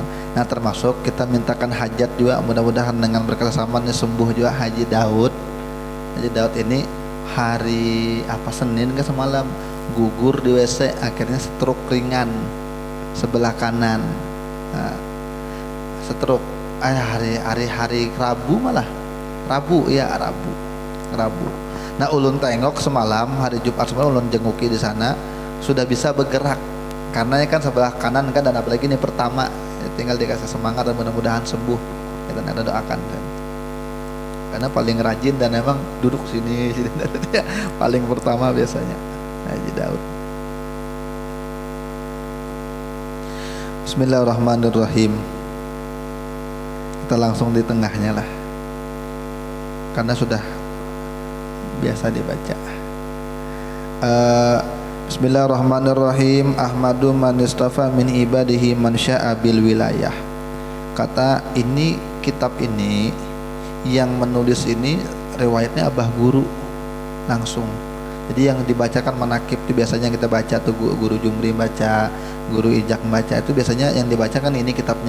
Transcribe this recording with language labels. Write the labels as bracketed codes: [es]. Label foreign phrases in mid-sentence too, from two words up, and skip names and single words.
[bjn] Nah termasuk kita mintakan hajat juga, mudah-mudahan dengan berkat Saman ini sembuh juga Haji Daud. Haji Daud ini hari Senin ke semalam gugur di WC, akhirnya stroke ringan sebelah kanan. Nah, stroke hari Rabu Rabu. Nah ulun tengok semalam hari Jumat semalam ulun jenguki di sana, sudah bisa bergerak karena kan sebelah kanan kan, dan apalagi ini pertama, tinggal dikasih semangat dan mudah-mudahan sembuh. Kita ada doakan kan, karena paling rajin dan memang duduk sini paling pertama biasanya Haji Daud. [ar] بسم الله الرحمن الرحيم. [bjn] Kita langsung di tengahnya lah, karena sudah biasa dibaca. [ar] بسم الله الرحمن الرحيم. أحمد من اصطفى من عباده من شاء بالولاية. [bjn] Kata ini, kitab ini yang menulis ini riwayatnya Abah Guru langsung. Jadi yang dibacakan manakib itu biasanya kita baca tuh guru Jumri baca, guru Ijak baca, itu biasanya yang dibacakan ini kitabnya.